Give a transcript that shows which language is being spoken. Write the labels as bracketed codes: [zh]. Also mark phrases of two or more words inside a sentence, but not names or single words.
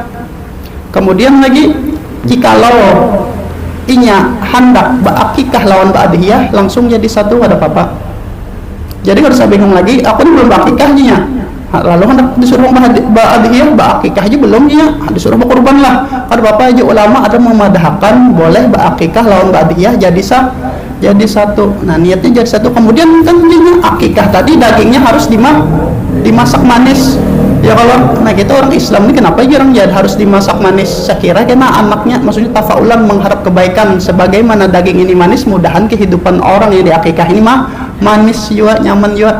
[bjn] Kemudian lagi jikalau inya hendak bakikah lawan ba'diyah langsung jadi satu, ada apa-apa. Jadi harus bingung lagi, aku ini belum bakikahnya, lalu hendak disuruh ba'diyah, bakikah aja belum ya, disuruh berkurban lah. Ada apa aja ulama ada memadahkan boleh bakikah lawan ba'diyah jadi satu. [id] Nah, niatnya jadi satu. Kemudian kan akikah tadi dagingnya harus dimasak manis. Ya Ya kalau nah kita orang Islam ini kenapa jarang jadi harus dimasak manis? Saya kira karena anaknya maksudnya tafaulan mengharap kebaikan, sebagaimana daging ini manis, mudahan kehidupan orang yang di akikah ini mah manis juga, nyaman juga.